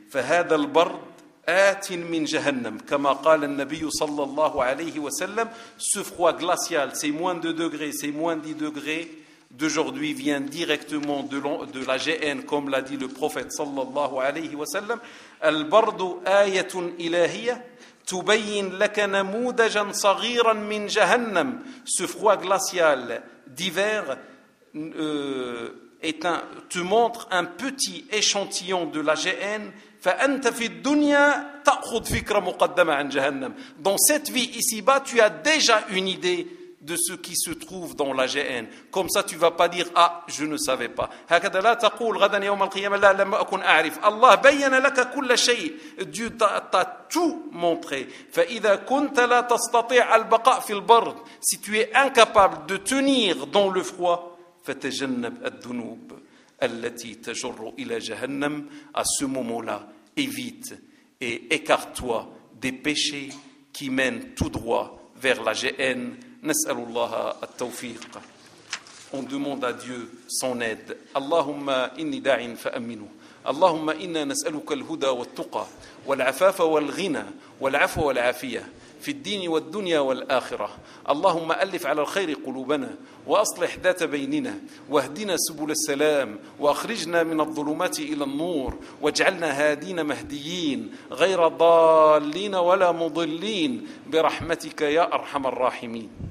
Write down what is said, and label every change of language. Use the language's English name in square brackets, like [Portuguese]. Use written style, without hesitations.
[Arabic] فهذا البرد آت من جهنم كما قال النبي صلى الله عليه وسلم, [French] ce froid glacial, c'est moins de degrés, c'est moins 10 degrés d'aujourd'hui, vient directement de la GN, comme l'a dit le prophète [Arabic] صلى الله عليه وسلم. البرد آية إلهية تبين لك نموذجا صغيرا من جهنم. [French] Ce froid glacial d'hiver te montre un petit échantillon de la GN. [Arabic] فأنت في الدنيا تأخذ فكرة مقدمة عن جهنم. [French] Dans cette vie ici-bas, tu as déjà une idée de ce qui se trouve dans la GN. Comme ça, tu ne vas pas dire, ah, je ne savais pas. [Arabic] هكذا لا تقول غدا يوم القيامة لا لم أكن أعرف. Allah بين لك كل شيء. [French] Dieu t'a tout montré. [Arabic] فإذا كنت لا تستطيع البقاء في البرد, [French] si tu es incapable de tenir dans le froid, [Arabic] فتجنب الذنوب التي تجر إلى جهنم. [French] À ce moment-là, évite et écarte-toi des péchés qui mènent tout droit vers la GN. [Arabic] نسأل الله التوفيق. [French] On demande à Dieu son aide. [Arabic] اللهم إني داع فأمنه. اللهم إنا نسألك الهدى والتقى والعفاف والغنى والعفو والعافية في الدين والدنيا والآخرة. اللهم ألف على الخير قلوبنا، وأصلح ذات بيننا، واهدنا سبل السلام، وأخرجنا من الظلمات إلى النور، واجعلنا هادين مهديين غير ضالين ولا مضلين، برحمتك يا أرحم الراحمين.